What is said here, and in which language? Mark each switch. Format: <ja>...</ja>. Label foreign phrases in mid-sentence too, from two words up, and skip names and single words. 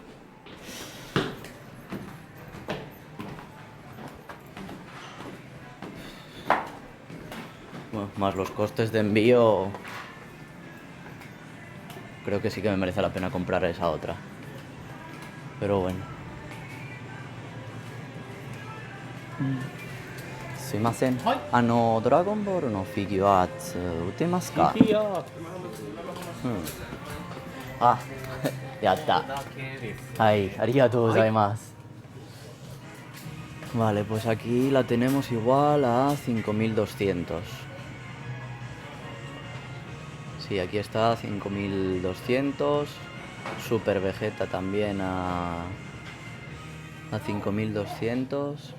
<es>Bueno, más los costes de envío, creo que sí que me merece la pena comprar esa otra. Pero bueno.</es> <ja>Sumimasen. ドラゴンボールのフィギュアアート売ってますか? あ、やった. あ、ありがとうございます.</ja> <es>Vale, pues aquí la tenemos igual a 5200. Sí, aquí está 5200. Super Vegeta también a 5200.</es>